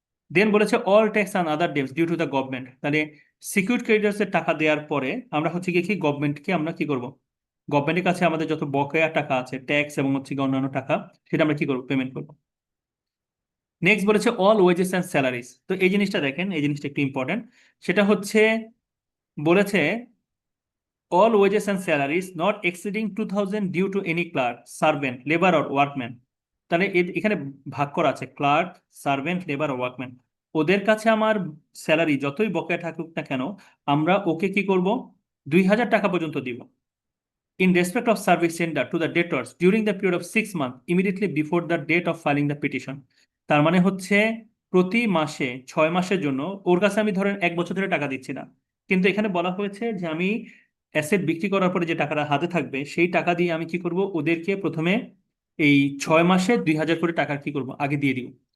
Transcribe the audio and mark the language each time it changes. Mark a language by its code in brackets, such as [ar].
[bn] দেন বলেছে [en] All tax and other debts due to the government. [bn] তাহলে security creditors এর টাকা দেওয়ার পরে আমরা হচ্ছে কি গভর্নমেন্টকে আমরা কি করব, গভর্নমেন্টের কাছে আমাদের যত বকেয়া টাকা আছে ট্যাক্স এবং হচ্ছে কি অন্যান্য টাকা সেটা আমরা কি করবো, পেমেন্ট করবো। নেক্সট বলেছে [en] All wages and salaries. [bn] তো এই জিনিসটা দেখেন, এই জিনিসটা একটু ইম্পর্টেন্ট। সেটা হচ্ছে বলেছে [en] all wages and salaries not exceeding 2000 due to any clerk, servant, labor or workman। [bn] তাহলে এখানে ভাগ করা আছে ক্লার্ক, সার্ভেন্ট, লেবার ও ওয়ার্কম্যান। ওদের কাছে আমার স্যালারি যতই বকেয়া থাকুক না কেন আমরা ওকে কি করব, 2000 টাকা পর্যন্ত দিব। [en] In respect of service rendered to the debtors during the period of 6 months immediately before the date of filing the petition। [bn] তার মানে হচ্ছে প্রতি মাসে 6 মাসের জন্য ওর কাছে আমি ধরেন 1 বছর ধরে টাকা দিচ্ছি না, কিন্তু এখানে বলা হয়েছে যে আমি অ্যাসেট বিক্রি করার পরে যে টাকাটা হাতে থাকবে সেই টাকা দিয়ে আমি কি করব, ওদেরকে প্রথমে এই 6 মাসে 2000 করে টাকা কি করব আগে দিয়ে দিব।